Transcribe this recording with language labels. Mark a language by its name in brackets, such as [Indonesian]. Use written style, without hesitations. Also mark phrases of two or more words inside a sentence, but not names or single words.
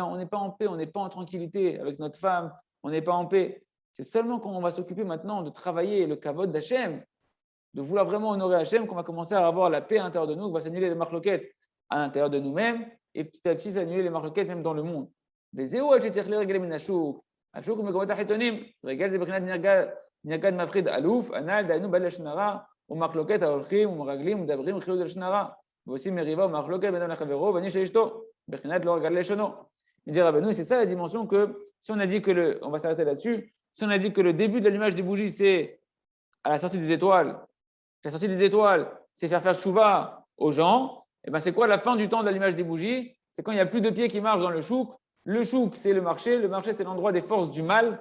[French] On n'est pas en paix. On n'est pas en tranquillité avec notre femme. On n'est pas en paix. C'est seulement quand on va s'occuper maintenant de travailler le kavod d'Hachem, de vouloir vraiment honorer Hachem, qu'on va commencer à avoir la paix à l'intérieur de nous, qu'on va s'annuler les marloquettes à l'intérieur de nous-mêmes, et petit à petit s'annuler les marloquettes même dans le monde. [Hebrew] וזהו עד שתכלה רגל מן השוק. השוק במקומות החיצוניים, רגל זה בחינת נרגד מפחיד אלוף, הנ"ל דהיינו בעל לשון הרע, ומחלוקת ההולכים ומרגלים ומדברים וחילול לשון הרע, ועושים מריבה ומחלוקת בין אדם לחברו ואיש לאשתו, בחינת לא רגל לשונו. [French] Il dit Rabbeinu, c'est ça la dimension que, si on a dit que on va s'arrêter là-dessus, si on a dit que le début de l'allumage des bougies, c'est à la sortie des étoiles, la sortie des étoiles, c'est faire tchouva aux gens, et ben c'est quoi la fin du temps de l'allumage des bougies? C'est quand il n'y a plus de pieds qui marchent dans le chouk. Le chouk, c'est le marché c'est l'endroit des forces du mal.